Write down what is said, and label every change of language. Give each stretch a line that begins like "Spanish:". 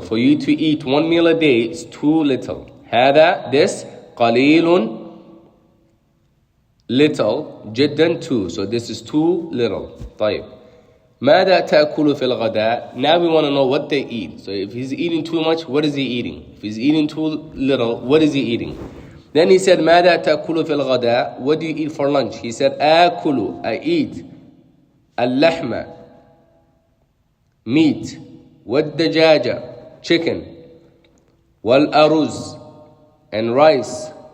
English: For you to eat 1 meal a day is too little.
Arabic: هذا,
English: this,
Arabic: قليل,
English: little,
Arabic: جدا,
English: too. So this is too little.
Arabic: طيب. ماذا تأكل في الغداء?
English: Now we want to know what they eat. So if he's eating too much, what is he eating? If he's eating too little, what is he eating? Then he said,
Arabic: ماذا تأكل في الغداء?
English: What do you eat for lunch? He said,
Arabic: آكل,
English: I eat.
Arabic: اللحمة,
English: meat.
Arabic: والدجاجة,
English: chicken.
Arabic: والأرز,
English: and rice.